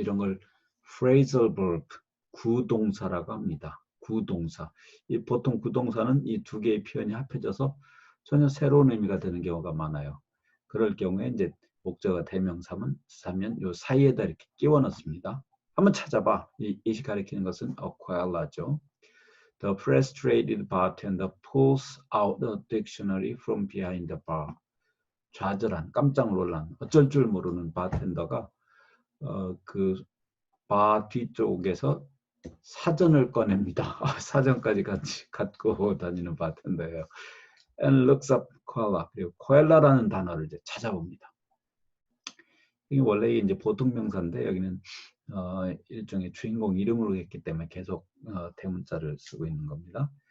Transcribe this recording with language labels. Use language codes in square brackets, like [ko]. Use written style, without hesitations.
[ko] 이런 걸 phrasal verb, 구동사라고 합니다. 구동사. 보통 구동사는 이 두 개의 표현이 합해져서 전혀 새로운 의미가 되는 경우가 많아요. 그럴 경우에 이제 목적어 대명사면 요 사이에다 이렇게 끼워 넣습니다. 한번 찾아봐. 이시 가리키는 것은 koala죠. [en] The frustrated bartender pulls out the dictionary from behind the bar. [ko] 좌절한, 깜짝 놀란, 어쩔 줄 모르는 바텐더가 그 바 뒤쪽에서 사전을 꺼냅니다. 사전까지 같이 갖고 다니는 바텐더예요. [en] And looks up koala. [ko] 그리고 koala라는 단어를 이제 찾아봅니다. 이게 원래 이제 보통 명사인데 여기는 일종의 주인공 이름으로 했기 때문에 계속 대문자를 쓰고 있는 겁니다.